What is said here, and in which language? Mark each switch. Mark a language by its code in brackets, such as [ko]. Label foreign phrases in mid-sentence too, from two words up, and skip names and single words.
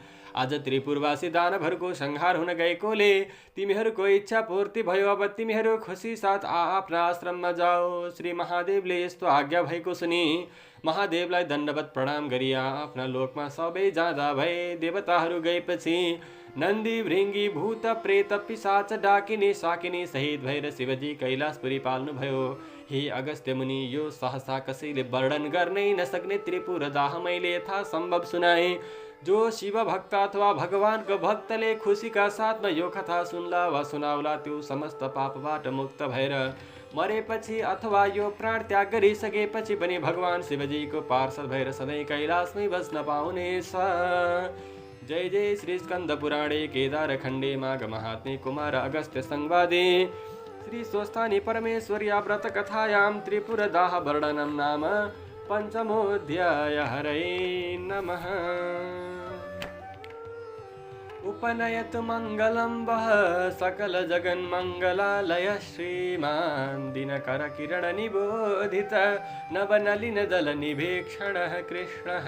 [ne] आज त्रिपुरवासी दानवहरूको संहार हुन गएकोले तिमीहरूको इच्छा पूर्ति भयो। अब तिमीहरू खुसी साथ आफ्ना आश्रममा जाओ। श्री महादेवले यस्तो आज्ञा भएको सुनि महादेवलाई दण्डवत प्रणाम गरी आफ्ना लोकमा सबै जाँदा भए। देवताहरू गएपछि नन्दी, भृङ्गी, भूत, प्रेत, पिशाच, डाकिनी, साकिनी सहित भएर शिवजी कैलाशपुरी पाल्नुभयो। हे अगस्त्य मुनि, यो सहसा कसैले वर्णन गर्नै नसक्ने त्रिपुर दाह मैले यथा सम्भव सुनाए। जो शिव भक्त अथवा भगवानको भक्तले खुसीका साथमा यो कथा सुन्ला वा सुनाउला त्यो समस्त पापबाट मुक्त भएर मरेपछि अथवा यो प्राण त्याग गरिसकेपछि पनि भगवान शिवजीको पार्षद भएर सधैँ कैलाशमै बस्न पाउनेछ। [sa] जय जय श्री स्कंद पुराणे केदार खण्डे माघ महात्म्ये कुमार अगस्त्य संवादे श्री स्वस्थानी परमेश्वर्या व्रत कथायां त्रिपुर दाह वर्णनम नाम पंचमोऽध्याय। हरे नमः। उपनयतु मंगलं वः सकल जगन् मंगलालय श्रीमान् दिनकर किरण निबोधित नवनलिन दल निभीक्षणः कृष्णः।